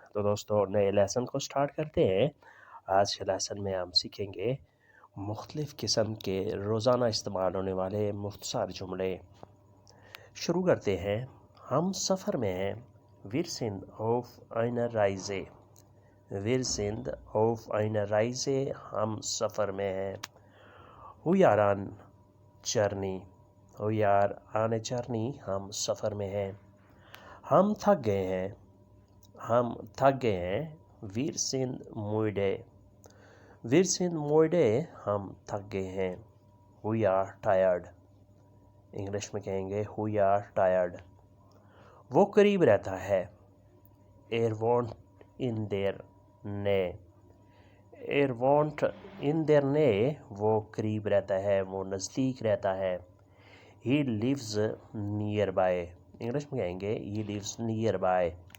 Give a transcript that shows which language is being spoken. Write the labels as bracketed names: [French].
[Hindi] तो दोस्तों नए लेसन को स्टार्ट करते हैं। आज के लेसन में हम सीखेंगे मुख्तलिफ़ किस्म के रोज़ाना इस्तेमाल होने वाले मुख्तसर जुमले। शुरू करते हैं। हम सफ़र में हैं। [German] Wir sind auf einer Reise। Wir sind auf einer Reise। [Hindi] हम सफ़र में हैं। [English] We are on journey। We are on a journey। [Hindi] हम सफ़र में हैं। हम थक गए हैं। हम थक गए हैं। [German] Wir sind müde। Wir sind müde। [Hindi] हम थक गए हैं। [English] We are tired। [Hindi] इंग्लिश में कहेंगे [English] We are tired। [Hindi] वो करीब रहता है। [German] Er wohnt in der Nähe। Er wohnt in der Nähe। [Hindi] वो करीब रहता है, वो नज़दीक रहता है। [English] He lives nearby। [Hindi] इंग्लिश में कहेंगे [English] He lives nearby।